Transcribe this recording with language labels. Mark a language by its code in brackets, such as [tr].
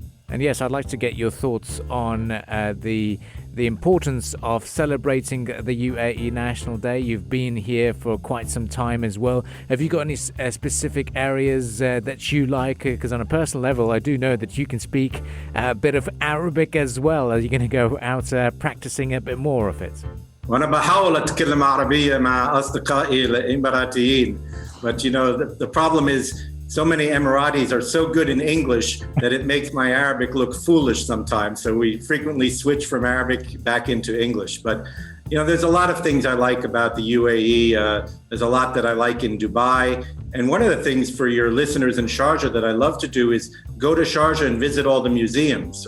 [en] And yes, I'd like to get your thoughts on the importance of celebrating the UAE National Day. You've been here for quite some time as well. Have you got any specific areas that you like? Because on a personal level, I do know that you can speak a bit of Arabic as well. Are you going to go out practicing a bit more of it? [ar] وأنا بحاول أتكلم عربية مع أصدقائي الإماراتيين. [en] But you know, the problem is so many Emiratis are so good in English that it makes my Arabic look foolish sometimes. So we frequently switch from Arabic back into English. But, you know, there's a lot of things I like about the UAE. There's a lot that I like in Dubai. And one of the things for your listeners in Sharjah that I love to do is go to Sharjah and visit all the museums.